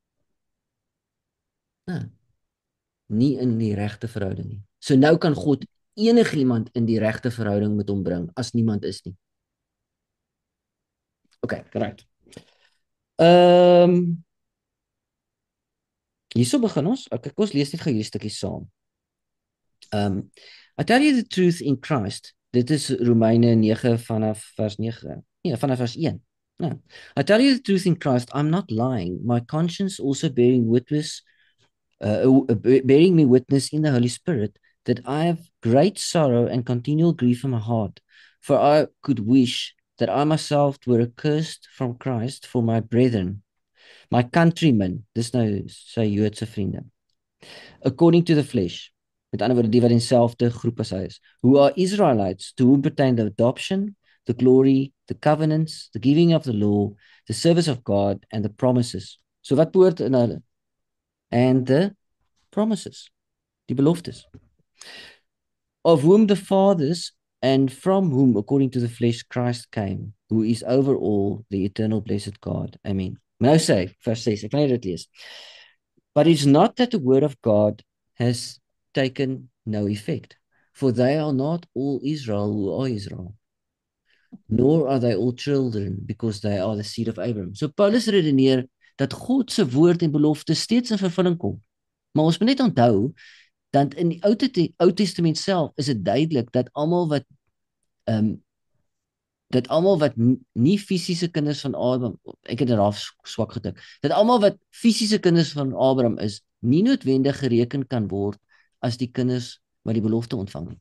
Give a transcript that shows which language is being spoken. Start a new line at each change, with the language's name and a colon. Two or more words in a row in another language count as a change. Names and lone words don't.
Afrikaans: Nie in die regte verhouding nie. So nou kan God enigiemand in die regte verhouding met hom bring, as niemand is nie. Okay, right. Hierso begin ons. Kyk, ons lees net gou hierdie stukkie saam.
English: I tell you the truth in Christ.
Afrikaans: Dit is Romeine 9 vanaf vers 9. Nee, vanaf vers 1. No.
English: I tell you the truth in Christ, I'm not lying. My conscience also bearing me witness in the Holy Spirit that I have great sorrow and continual grief in my heart. For I could wish that I myself were accursed from Christ for my brethren, my countrymen,
Afrikaans: dis nou sy Joodse vriende,
English: according to the flesh.
Afrikaans: Met ander woorde, die wat in dieselfde groep as hy is,
English: who are Israelites, to whom pertain the adoption, the glory, the covenants, the giving of the law, the service of God, and the promises.
Afrikaans: So wat behoort in hulle?
English: And the promises,
Afrikaans: die beloftes.
English: Of whom the fathers, and from whom, according to the flesh, Christ came, who is over all, the eternal blessed God. Amen.
Afrikaans: Nou sê, vers 6, ek kan dit lees.
English: But it's not that the word of God has taken no effect, for they are not all Israel who are Israel, nor are they all children, because they are the seed of Abraham.
Afrikaans: So Paulus redeneer dat God se woord en belofte steeds in vervulling kom. Maar ons moet net onthou dat in die Ou Testament self is dit duidelik dat almal wat nie fisiese kinders van Abraham, ek het daar swak gedik, dat almal wat fisiese kinders van Abraham is, nie noodwendig gereken kan word as die kinders wat die belofte ontvang het.